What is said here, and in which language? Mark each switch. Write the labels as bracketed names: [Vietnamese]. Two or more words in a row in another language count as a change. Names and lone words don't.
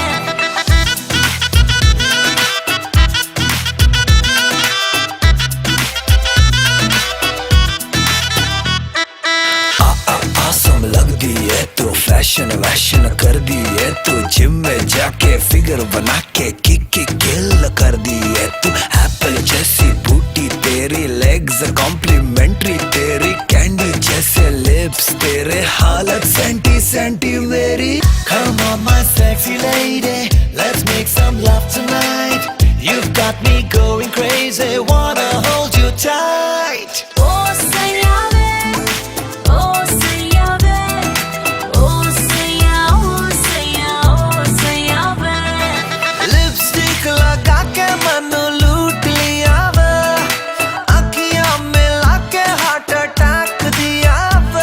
[Hindi] आसम लगदी है तू, फैशन वैशन कर दी है तू, जिम में जाके फिगर बना के किक किल कर दी है तू। एप्पल जैसी बूटी तेरी, [English] legs complementary [Hindi] तेरी, कैंडी जैसे लिप्स तेरे, हालत सेंटी सेंटी मेरी। [English] Come on my sexy lady, let's make some love tonight. You've got me going crazy, wanna hold you tight. [Hindi] ओ सैया वे, ओ सैया वे, ओ सैया, ओ सैया, ओ सैया वे। लिपस्टिक लगा के मन लूट लिया वे, अखियां मिला के [English] heart attack [Hindi] दिया वे।